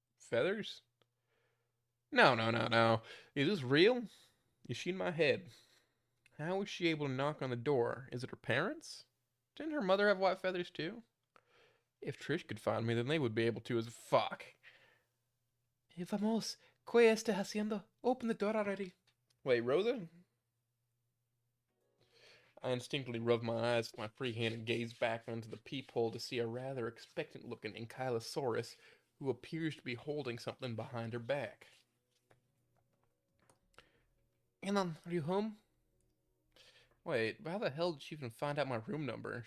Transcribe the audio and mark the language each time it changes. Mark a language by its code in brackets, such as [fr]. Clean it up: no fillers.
[en] Feathers? No. Is this real? Is she in my head? How was she able to knock on the door? Is it her parents? Didn't her mother have white feathers too? If Trish could find me, then they would be able to as fuck. [es] Vamos, ¿qué está haciendo? [en] Open the door already. Wait, Rosa? I instinctively rub my eyes with my free hand and gaze back onto the peephole to see a rather expectant-looking Ankylosaurus who appears to be holding something behind her back. Anon, are you home? Wait, how the hell did she even find out my room number?